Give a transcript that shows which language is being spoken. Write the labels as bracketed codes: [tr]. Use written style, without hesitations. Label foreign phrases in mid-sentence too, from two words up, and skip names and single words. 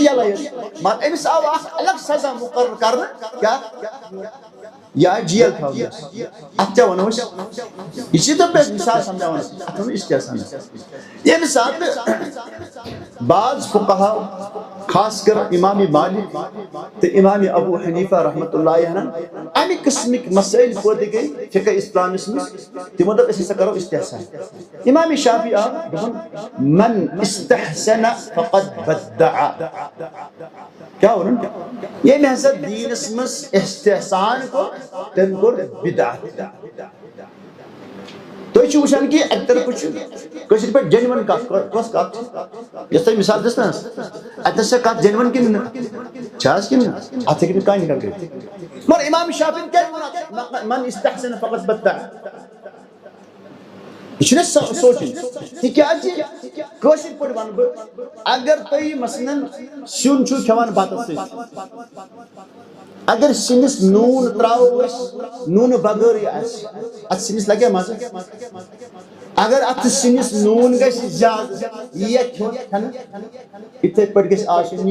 [ks] یلے مگر أمِس آو اکھ الگ سزا مُقرر کرنہٕ کیٛاہ یا جیل تھاونس اتھ کیٛاہ ونو أسۍ یہِ چھِ تۄہہِ مثال سمجھاوان اتھ ونو استحسان ییٚمہِ ساتہٕ بعض فقہاو خاص کر امام مالک تہٕ امام ابو حنیفہ رحمۃ اللہ علیہ امہِ قسمٕکۍ مسائل پٲدٕ گٔے فقہ اسلامس منٛز تِمو دوٚپ أسۍ ہسا کرو استحسان امام شافعی آو دوٚپُن [ar] من استحسن فقد بدع [ks] کیٛاہ ووٚنُن ییٚمہِ ہسا دیٖنس منٛز استحسان کوٚر تٔمۍ کوٚر بدعت تُہۍ چھِو وٕچھان کہِ اَکہِ طرفہٕ چھُ کٲشِر پٲٹھۍ جینوَن کتھ کۄس کتھ یۄس تۄہہِ مثال دِژ نہ حظ اتنس چھا کتھ جینوَن کِنہٕ نہٕ چھا حظ کِنہٕ نہٕ اتھ ہیٚکہِ نہٕ کانٛہہ اِنکار کٔرِتھ مگر امام شافعی کیٛازِ ووٚن اتھ [ar] من استحسن فقط بدع [ks] یہ چھُنہ سونٛچُن تِکیٛازِ کٲشِر پٲٹھۍ ونہٕ بہٕ اگر تُہۍ مثلاً سیُن چھُو کھٮ۪وان بتس سۭتۍ اگر سِنِس نوٗن تراوو أسۍ نوٗنہٕ بغٲرٕے آسہِ اتھ سِنِس لگیا مزٕ اگر اتھ سِنِس نوٗن گژھِ زیادٕ یہِ یِیا کھٮ۪نہٕ یِتھٕے پٲٹھۍ گژھِ آسُن